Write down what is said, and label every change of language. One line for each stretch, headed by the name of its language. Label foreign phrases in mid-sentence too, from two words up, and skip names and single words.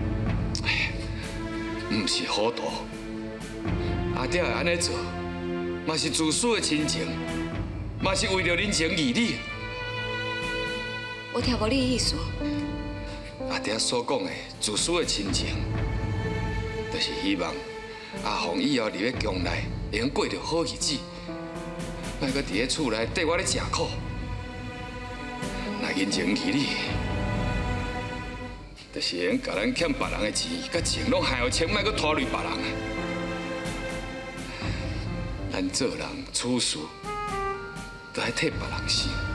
Min Nan Chinese: 毋是糊涂，阿爹会安尼做，嘛是自私的亲情，嘛是为了人情义理。我听无你的意思。阿爹所讲的自私的亲情，就是希望。阿凤以后入咧宫内，会用过着好日子，莫搁伫咧厝内缀我咧食苦。若人情义理，就是会用甲咱欠别人的钱，甲情拢还互清，莫搁拖累别人。咱做人处事，都爱替别人想。